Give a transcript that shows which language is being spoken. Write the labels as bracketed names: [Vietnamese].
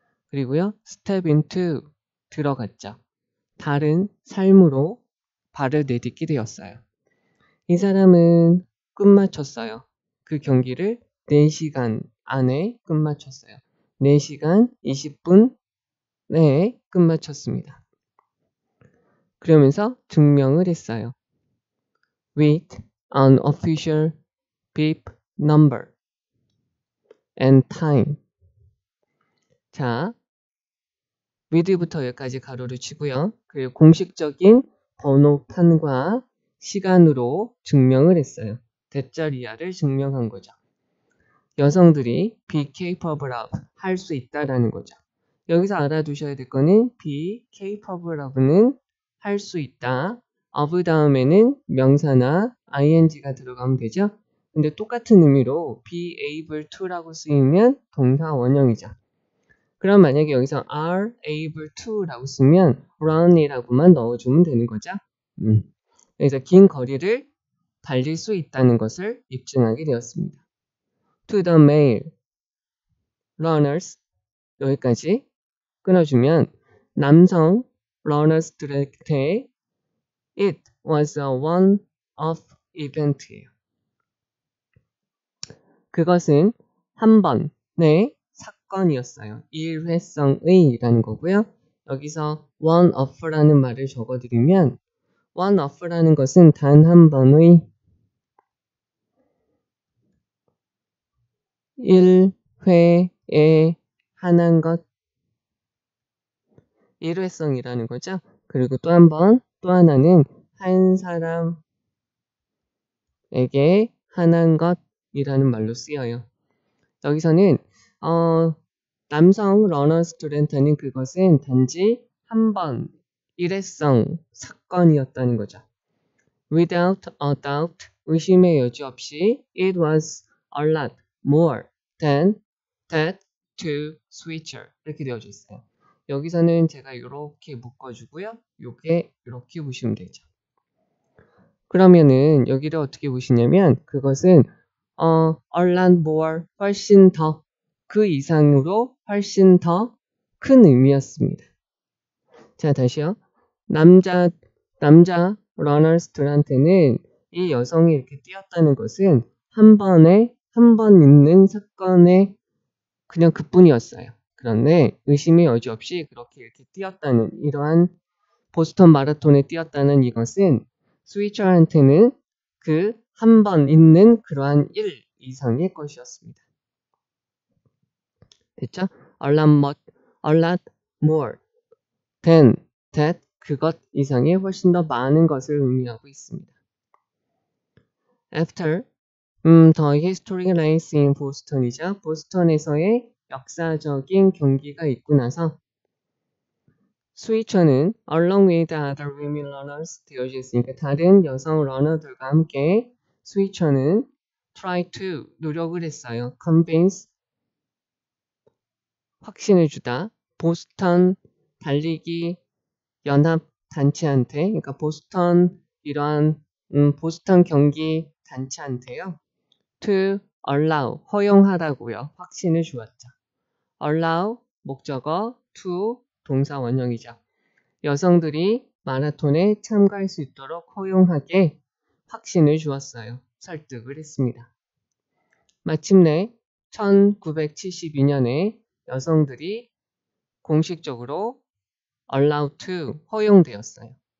[Korean] 그리고요, step into 들어갔죠. 다른 삶으로 발을 내딛게 되었어요. 이 사람은 끝마쳤어요. 그 경기를 4시간 안에 끝마쳤어요. 4시간 20분 내에 끝마쳤습니다. 그러면서 증명을 했어요. [English] With an official bib number and time. [Korean] 자, with부터 여기까지 가로를 치고요. 그리고 공식적인 번호판과 시간으로 증명을 했어요. 대자리야를 증명한 거죠. 여성들이 be capable of, 할 수 있다라는 거죠. 여기서 알아두셔야 될 거는 be capable of는 할 수 있다. of 다음에는 명사나 ing가 들어가면 되죠. 근데 똑같은 의미로 be able to라고 쓰이면 동사 원형이죠. 그럼 만약에 여기서 are able to라고 쓰면 run이라고만 넣어주면 되는 거죠. 그래서 긴 거리를 달릴 수 있다는 것을 입증하게 되었습니다. [English] To the male runners, [Korean] 여기까지 끊어주면 남성 [English] runners들한테 it was a one-off event예요. [Korean] 그것은 한 번의 사건이었어요. 일회성의라는 거고요. 여기서 one-off라는 말을 적어드리면 one-off라는 것은 단 한 번의 일회에 하는 것, 일회성이라는 거죠. 그리고 또 한 번, 또 하나는 한 사람에게 하는 것이라는 말로 쓰여요. 여기서는 남성 러너 스튜던트는 그것은 단지 한 번 일회성 사건이었다는 거죠. [English] Without a doubt, [Korean] 의심의 여지 없이 [English] it was a lot more than that to switcher. [Korean] 이렇게 되어져 있어요. 여기서는 제가 이렇게 묶어주고요. 요게 이렇게 보시면 되죠. 그러면은 여기를 어떻게 보시냐면 그것은 [English] a lot more, [Korean] 훨씬 더, 그 이상으로 훨씬 더 큰 의미였습니다. 자, 다시요. 남자 러너스들한테는 이 여성이 이렇게 뛰었다는 것은 한 번 있는 사건의 그냥 그뿐이었어요. 그런데 의심의 여지 없이 그렇게 이렇게 뛰었다는, 이러한 보스턴 마라톤에 뛰었다는 이것은 스위처한테는 그 한 번 있는 그러한 일 이상의 것이었습니다. 됐죠? [English] A lot more than that, [Korean] 그것 이상의 훨씬 더 많은 것을 의미하고 있습니다. [English] After the historic race in Boston이죠. [Korean] 보스턴에서의 역사적인 경기가 있고 나서 스위처는 [English] along with other women runners [Korean] 되어져 있으니까 다른 여성 러너들과 함께 스위처는 try to, 노력을 했어요. convince, 확신을 주다. 보스턴 달리기 연합 단체한테, 그러니까 보스턴 이러한 보스턴 경기 단체한테요. to allow, 허용하라고요. 확신을 주었죠. allow 목적어, to 동사 원형이죠. 여성들이 마라톤에 참가할 수 있도록 허용하게 확신을 주었어요. 설득을 했습니다. 마침내 1972년에 여성들이 공식적으로 allowed to, 허용되었어요.